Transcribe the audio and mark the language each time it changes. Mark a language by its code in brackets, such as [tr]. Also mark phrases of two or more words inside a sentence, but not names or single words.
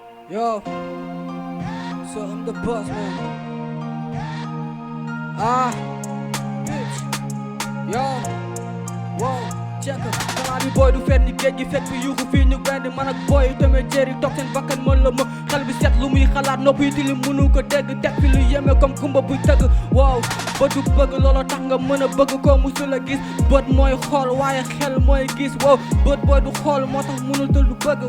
[en] Yo, so I'm the boss, man. Ah, bitch. Yo, wow, check. [wo] Xanaa bi boy du fet ni géej gi, fet bi yuuxu fii ñu grandi, man ak boy yi tamit jëri toog seen bakkan mën la ma. Xel bi set lu muy xalaat, nopp yi tilim mënu ko dégg, teg fi lu yéeme comme kumba buy tëgg. Wow, bët du bëgg, looloo tax nga mën a bëgg ko musul a gis. Bët mooy xool, waaye xel mooy gis. Wow, bët boy du xool, moo tax mënul te lu bëgg.